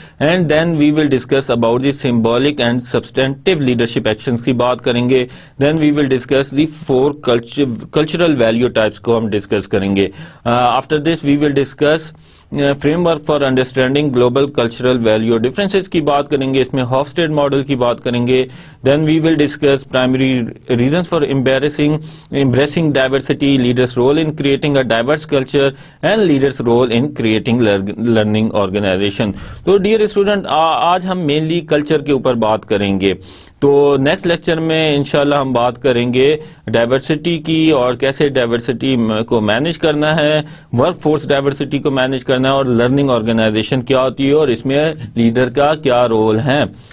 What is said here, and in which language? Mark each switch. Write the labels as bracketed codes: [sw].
[en] and then we will discuss about the symbolic and substantive leadership actions [ur] کی بات کریں گے. [en] then we will discuss the 4 cultural value types [ur] کو ہم ڈسکس کریں گے. [en] after this we will discuss framework for understanding global cultural value differences [ur] کی بات کریں گے، [en] اس میں Hofstede model کی بات کریں گے. Then we will discuss primary reasons for embracing diversity, leaders role in creating a diverse culture and leaders role in creating learning organization. [ur] تو ڈیئر اسٹوڈنٹ آج ہم مینلی کلچر کے اوپر بات کریں گے. تو نیکسٹ لیکچر میں انشاءاللہ ہم بات کریں گے ڈائیورسٹی کی اور کیسے ڈائیورسٹی کو مینیج کرنا ہے، ورک فورس ڈائیورسٹی کو مینیج کرنا ہے، اور لرننگ آرگنائزیشن کیا ہوتی ہے اور اس میں لیڈر کا کیا رول ہے.